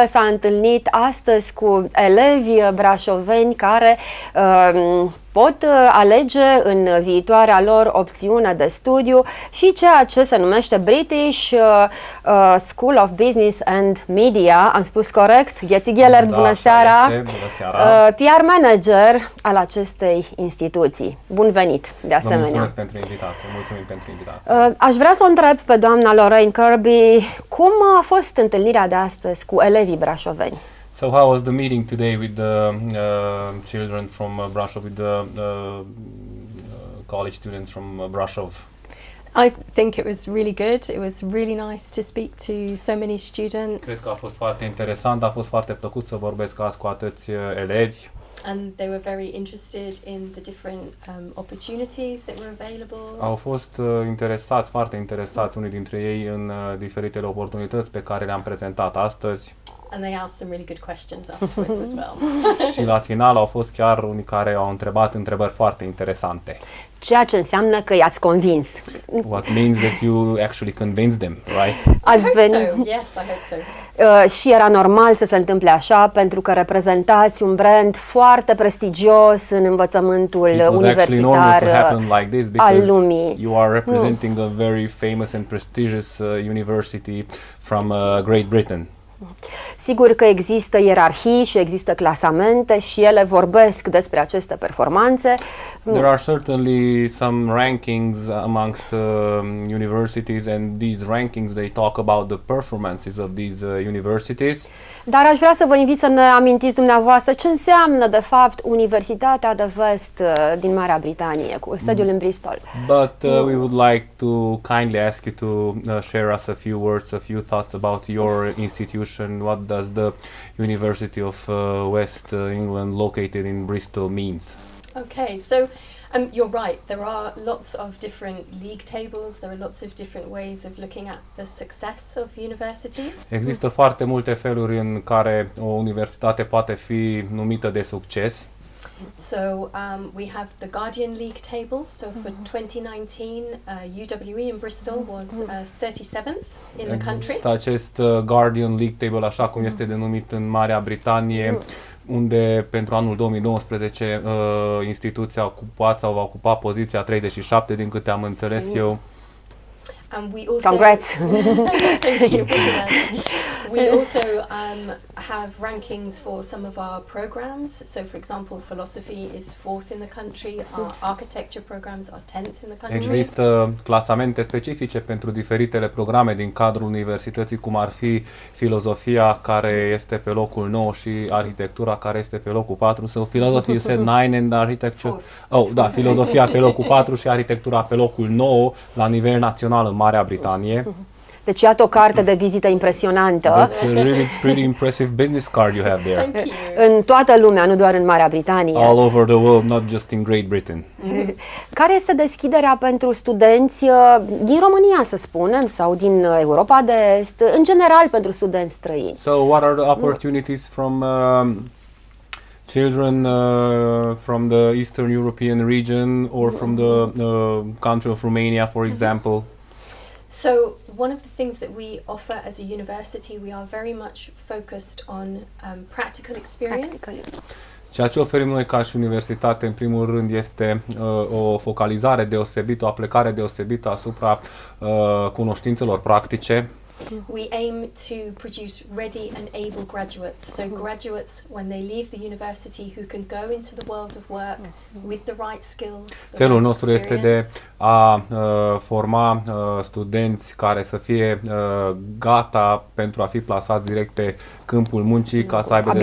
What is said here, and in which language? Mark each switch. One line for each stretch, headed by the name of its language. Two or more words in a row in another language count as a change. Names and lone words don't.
Romanian: S-a întâlnit astăzi cu elevi brașoveni care pot alege în viitoarea lor opțiune de studiu și ceea ce se numește British School of Business and Media. Am spus corect? Gheți Ghelert, bună seara! Bună seara!
English: PR manager
Romanian: al acestei instituții. Bun venit, de asemenea! Vă mulțumesc pentru invitație, mulțumim pentru invitație. Aș vrea să o întreb pe doamna Lorraine Kirby, cum a fost întâlnirea de astăzi cu elevii brașoveni?
English: So how was the meeting today with the children from Brasov, with the college students from Brasov? I think it was really good. It was really nice to speak to so many students.
Romanian: Cred că a fost foarte interesant, a fost foarte plăcut să vorbesc azi cu atâți elevi.
English: And they were very interested in the different opportunities that were available.
Romanian: Au fost interesați, foarte interesați unii dintre ei în diferitele oportunități pe care le-am prezentat astăzi.
English: And they asked some really good questions afterwards as well.
Romanian: Și la final au fost chiar unii care au întrebat întrebări foarte interesante. Ceea ce înseamnă că i-ați convins.
English: What means that you actually convinced them, right?
Romanian: Ați venit.
English: So, yes, I hope so.
Romanian: Și era normal să se întâmple așa, pentru că reprezentați un brand foarte prestigios în învățământul universitar al lumii.
English: You are representing a very famous and prestigious university from Great Britain.
Romanian: Sigur că există ierarhii și există clasamente și ele vorbesc despre aceste performanțe.
English: There are certainly some rankings amongst universities, and these rankings they talk about the performances of these universities.
Romanian: Dar aș vrea să vă invit să ne amintiți dumneavoastră ce înseamnă de fapt Universitatea de Vest din Marea Britanie, cu sediul în Bristol.
English: But we would like to kindly ask you to share us a few words, a few thoughts about your institution. What does the University of West England located in Bristol means? Okay, so you're right. There are lots of different league tables. There are lots of different ways of looking at the success of universities.
Romanian: Există foarte multe feluri în care o universitate poate fi numită de succes.
English: So we have the Guardian League table. So for 2019, UWE in Bristol was 37th in the country.
Romanian: Există acest Guardian League table, așa cum este denumit în Marea Britanie, unde pentru anul 2019 instituția va ocupa poziția 37, din câte am înțeles eu.
English: And we also Congrats! Thank you. We also have rankings for some of our programs. So, for example, philosophy is 4th in the country. Our architecture programs are 10th in the country.
Romanian: Există clasamente specifice pentru diferitele programe din cadrul universității, cum ar fi filozofia, care este pe locul 9, și arhitectura, care este pe locul 4.
English: So, philosophy you said 9 and architecture.
Romanian: Oh, da, filozofia pe locul 4 și arhitectura pe locul 9 la nivel național în Marea Britanie. Deci iată o carte de vizită impresionantă.
English: That's a really pretty impressive business card you have there. Thank you.
Romanian: În toată lumea, nu doar în Marea Britanie.
English: All over the world, not just in Great Britain.
Romanian: Care este deschiderea pentru studenți din România, să spunem, sau din Europa de Est, în general pentru studenți străini?
English: So what are the opportunities from children from the Eastern European region or from the country of Romania, for example? So one of the things that we offer as a university, we are very much focused on practical experience.
Romanian: Ceea ce oferim noi ca și universitate, în primul rând, este o focalizare deosebită, o aplicare deosebită asupra cunoștințelor practice.
English: We aim to produce ready and able graduates. So graduates, when they leave the university, who can go into the world of work with the right skills.
Romanian: Țelul nostru este de a forma studenți care să fie gata pentru a fi plasați direct pe câmpul muncii, ca să aibă